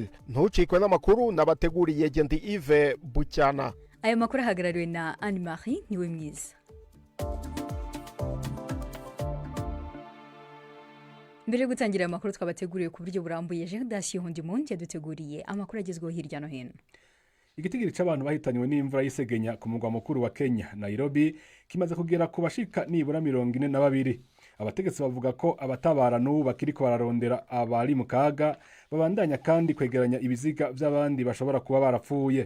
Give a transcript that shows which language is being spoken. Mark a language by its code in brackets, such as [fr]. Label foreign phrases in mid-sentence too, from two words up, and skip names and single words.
[rw] Ntucikwe n'amakuru nabateguriye Gendi Yves Bucyana. Aya makuru ahagarariwe na Anne Marie niwe mwiza. Mbere yo gutangira amakuru twabateguriye ku buryo burambuye, Jean Hondimonde yaduteguriye amakuru agezweho hirya no hino. [rn] Igitigiri c'abantu bahitanywe n'imvura y'isegenya ku mugwa mukuru wa Kenya, Nairobi, kimaze kugera ku bashika nibura 42. Abategetsi bavuga ko abatabara n'ubu bakiriko bararondera abari mu kaga, babandanya kandi kwegeranya ibiziga by'abandi bashobora kuba barapfuye.